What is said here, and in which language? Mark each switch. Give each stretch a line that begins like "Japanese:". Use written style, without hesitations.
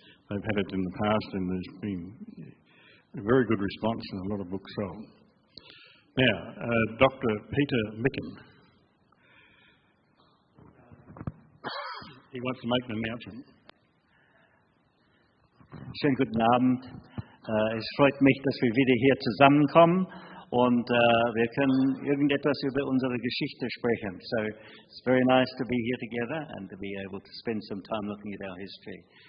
English: They've had it in the past, and there's been a very good response and a lot of books sold. Now, Dr. Peter Micken. He wants to make an announcement.
German: Schönen guten Abend. Es freut mich, dass wir wieder hier zusammenkommen und wir können irgendetwas über unsere Geschichte sprechen.
English: So it's very nice to be here together and to be able to spend some time looking at our history.